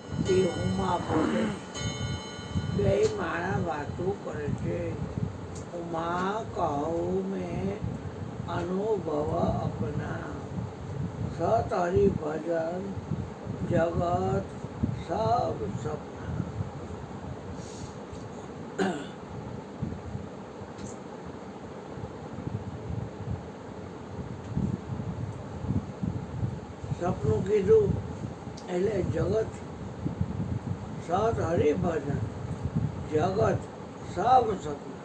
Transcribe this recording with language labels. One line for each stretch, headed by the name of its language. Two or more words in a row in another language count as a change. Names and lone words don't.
Gujarati: એ ઉમા બોલે બે માણા વાતો કરે છે.
Hindi: उमा कहूँ में अनुभव अपना सत हरि भजन जगत सब सपना.
Gujarati: સપનું કીધું એટલે જગત
Hindi: सत हरि भजन जगत सब सपना.